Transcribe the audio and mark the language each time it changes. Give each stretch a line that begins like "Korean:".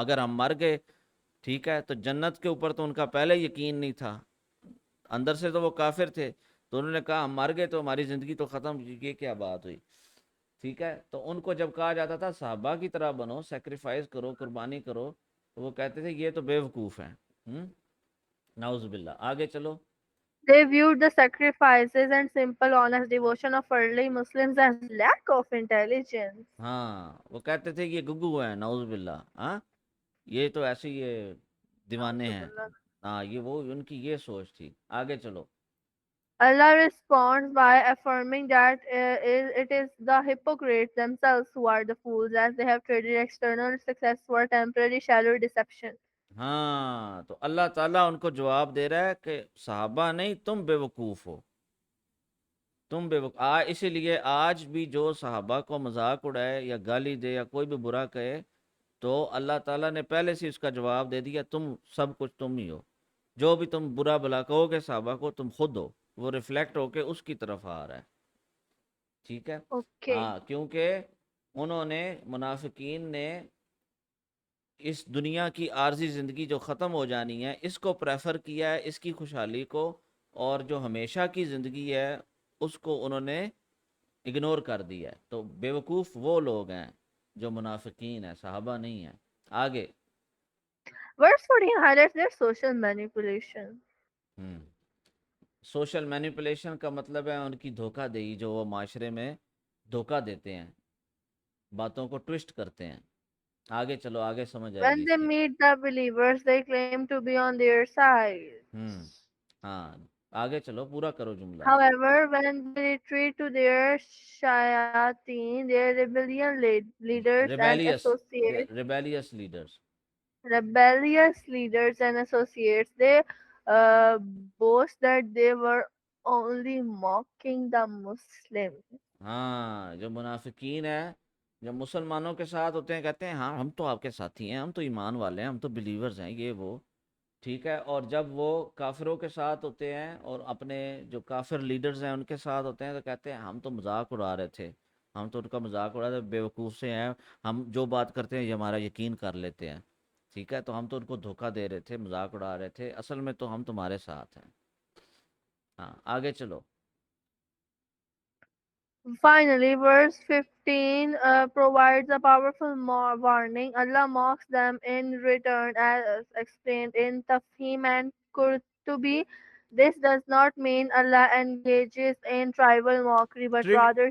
Urdu: اگر ہم مر گئے، ٹھیک ہے، تو جنت کے اوپر تو ان کا پہلے یقین نہیں تھا، اندر سے تو وہ کافر تھے، تو انہوں نے کہا ہم مر گئے تو ہماری زندگی تو ختم، یہ کیا بات ہوئی، ٹھیک ہے۔ تو ان کو جب کہا جاتا تھا صحابہ کی طرح بنو، سیکریفائز کرو، قربانی کرو، تو وہ کہتے تھے یہ تو بے وقوف ہیں۔ نعوذ باللہ، آگے چلو۔
English: they viewed the sacrifices and simple honest devotion of early Muslims as lack of intelligence.
Urdu: ہاں، وہ کہتے تھے یہ گگو ہیں، نعوذ باللہ، ہاں، یہ تو ایسے یہ دیوانے ہیں۔ ہاں، یہ وہ ان کی یہ سوچ تھی۔ آگے چلو۔
English: Allah responds by affirming that it is the hypocrites themselves who are the fools, as they have traded external success for temporary shallow deception.
Urdu: ہاں، تو اللہ تعالیٰ ان کو جواب دے رہا ہے کہ صحابہ نہیں، تم بے وقوف ہو، تم بے وقوف۔ اسی لیے آج بھی جو صحابہ کو مذاق اڑائے یا گالی دے یا کوئی بھی برا کہے، تو اللہ تعالیٰ نے پہلے سے اس کا جواب دے دیا، تم سب کچھ تم ہی ہو، جو بھی تم برا بلا کہو گے صحابہ کو تم خود ہو، وہ ریفلیکٹ ہو کے اس کی طرف آ رہا ہے، ٹھیک ہے۔
English: Okay.
Urdu: ہاں، کیونکہ انہوں نے، منافقین نے، اس دنیا کی عارضی زندگی جو ختم ہو جانی ہے اس کو پریفر کیا ہے، اس کی خوشحالی کو، اور جو ہمیشہ کی زندگی ہے اس کو انہوں نے اگنور کر دیا ہے۔ تو بیوقوف وہ لوگ ہیں جو منافقین ہیں، صحابہ نہیں ہیں۔ آگے۔
English: Verse 14 highlights their social manipulation.
Urdu: Social manipulation کا مطلب ہے ان کی دھوکہ دہی، جو وہ معاشرے میں دھوکہ دیتے ہیں، باتوں کو ٹوسٹ کرتے ہیں، آگے چلو، آگے سمجھ آئے گی
English: When
Urdu: اس
English: they
Urdu: کی.
English: meet the believers, they claim to be on their side.
Urdu: ہاں آگے چلو، پورا کرو جملہ.
English: However, when they retreat to their shayateen, their leaders and rebellious associates, rebellious leaders. rebellious leaders and associates, they uh, boast that they were only mocking the Muslims.
Urdu: ہاں جو منافقین ہیں، جب مسلمانوں کے ساتھ ہوتے ہیں کہتے ہیں ہاں ہم تو آپ کے ساتھی ہیں، ہم تو ایمان والے ہیں، ہم تو بلیورز ہیں، یہ وہ. ٹھیک ہے. اور جب وہ کافروں کے ساتھ ہوتے ہیں اور اپنے جو کافر لیڈرز ہیں ان کے ساتھ ہوتے ہیں تو کہتے ہیں ہم تو مذاق اڑا رہے تھے، ہم تو ان کا مذاق اڑا رہے تھے، بیوقوف سے ہیں، ہم جو بات کرتے ہیں یہ ہمارا یقین کر لیتے ہیں. ٹھیک ہے. تو ہم تو ان کو دھوکہ دے رہے تھے، مذاق اڑا رہے تھے، اصل میں تو ہم تمہارے ساتھ ہیں. ہاں آگے چلو.
English: Finally, verse 15 provides a powerful warning. Allah mocks them in return, as explained in Tafhim and Qurtubi. This does not mean Allah engages in tribal mockery, but rather